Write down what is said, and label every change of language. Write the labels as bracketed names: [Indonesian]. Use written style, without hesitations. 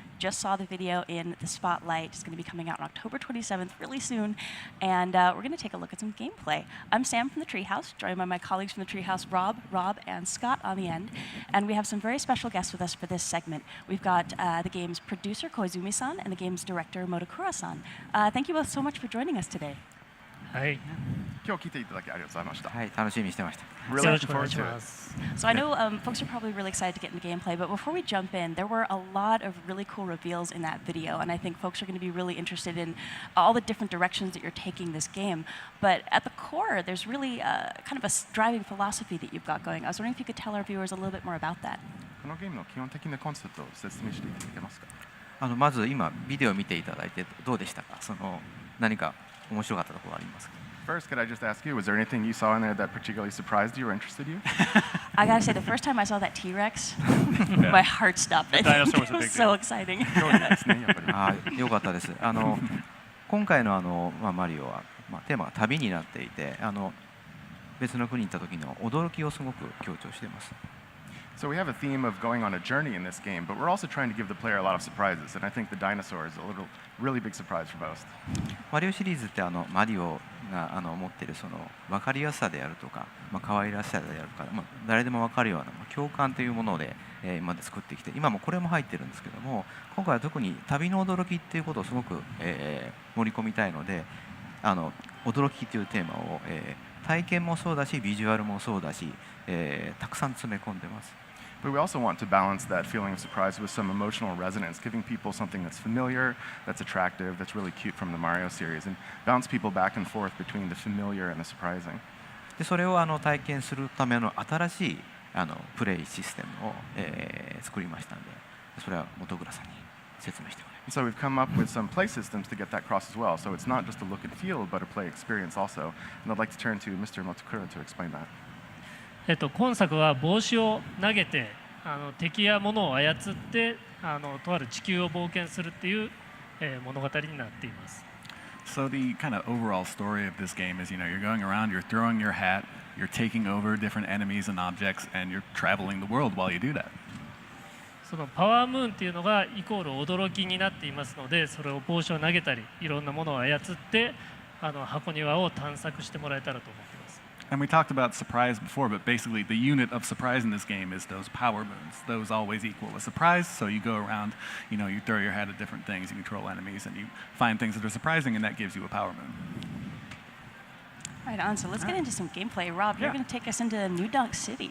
[English] Just saw the video in the Spotlight. It's going to be coming out on October 27th, really soon, and we're going to take a look at some gameplay. I'm Sam from the Treehouse, joined by my colleagues from the Treehouse, Rob, and Scott on the end, and we have some very special guests with us for this segment. We've got the game's producer, Koizumi-san, and the game's director, Motakura-san. Thank you both so much for joining us today. [Japanese] はい。今日来ていただきありがとうございました。はい、楽しみにしてました。 [English] Really looking forward to it. So I know folks are probably really excited to get into gameplay, but before we jump in, there were a lot of really cool reveals in that video, and I think folks are going to be really interested in all the different directions that you're taking this game. But at the core, there's really kind of a driving philosophy that you've got going. I was wondering if you could tell our viewers a little bit more about that. [Japanese] このゲームの基本的なコンセプトを説明していただけますか。まず今ビデオを見ていただいてどうでしたか。何か面白かったところはありますか。 [English] First, could I just ask you, was there anything you saw in there that particularly surprised you or interested you? I gotta say, the first time I saw that T-Rex, my heart stopped. The dinosaur was a It was big so deal. exciting. [Japanese] よかったです。今回のマリオはテーマが旅になっていて、別の国に行った時の驚きをすごく強調しています。 [English] So we have a theme of going on a journey in this game, but we're also trying to give the player a lot of surprises, and I think the dinosaur is a really big surprise for most. [Japanese] マリオシリーズってマリオが持っているその分かりやすさであるとか、可愛らしさであるとか、誰でも分かるような共感というもので、今まで作ってきて、今もこれも入ってるんですけども、今回は特に旅の驚きっていうことをすごく、盛り込みたいので、驚きというテーマを、体験もそうだし、ビジュアルもそうだし、たくさん詰め込んでます。 [English] But we also want to balance that feeling of surprise with some emotional resonance, giving people something that's familiar, that's attractive, that's really cute from the Mario series, and bounce people back and forth between the familiar and the surprising. [Japanese] でそれを体験するための新しいプレイシステムを、作りましたので、それは本倉さんに説明してもらいます。 [English] So we've come up with some play systems to get that across as well. So it's not just a look and feel, but a play experience also. And I'd like to turn to Mr. Motakura to explain that. [Japanese] 今作は帽子を投げて敵や物を操ってとある地球を冒険するっていう、物語になっています。 [English] So the kind of overall story of this game is, you're going around, you're throwing your hat, you're taking over different enemies and objects, and you're traveling the world while you do that. [Japanese] そのパワームーンっていうのがイコール驚きになっていますので、それを帽子を投げたり、いろんなものを操って箱庭を探索してもらえたらと思っています。 [English] And we talked about surprise before, but basically the unit of surprise in this game is those power moons. Those always equal a surprise, so you go around, you throw your hat at different things, you control enemies, and you find things that are surprising, and that gives you a power moon. Right on, so let's get into some gameplay. Rob, you're going to take us into New Donk City.